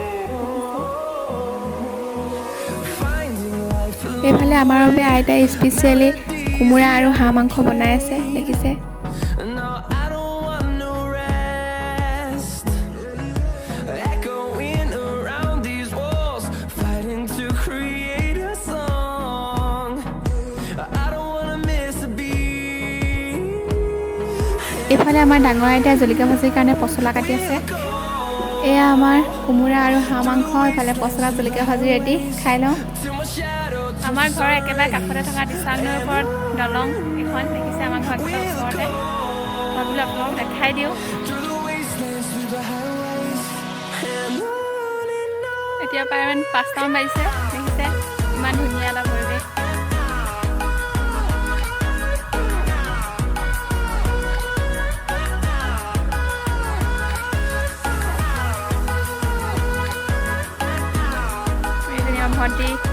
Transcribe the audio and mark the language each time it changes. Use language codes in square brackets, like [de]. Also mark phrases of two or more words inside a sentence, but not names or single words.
[as] এইফালে আমাৰ বাবে আইতাই স্পেচিয়েলি কোমোৰা আৰু হাঁহ মাংস বনাই আছে, দেখিছে। [en] No, I don't want no rest. Echoing around these walls, fighting to create a song. I don't wanna miss a beat. [as] এইফালে আমাৰ ডাঙৰ আইতাই জলকীয়া ভাজিৰ কাৰণে পচলা কাটি আছে। এয়া আমাৰ কোমোৰা আৰু হাঁহ মাংস, এইফালে পচলা জলকীয়া ভাজি ৰেডি, খাই লওঁ। [en] Till my shadow [as] আমাৰ ঘৰৰ একেবাৰে কাষতে থকা দিচাং নৈৰ ওপৰত দলং এখন দেখিছে, আমাৰ ঘৰৰ একেবাৰে ওচৰতে। ভাবিলোঁ আপোনালোকক দেখাই দিওঁ। [en] through the wastelands, through the highways. And on. [as] এতিয়া প্ৰায় 5টামান বাজিছে, দেখিছে ইমান ধুনীয়া এটা পৰিৱেশ। এইজনী আমাৰ ভণ্টি।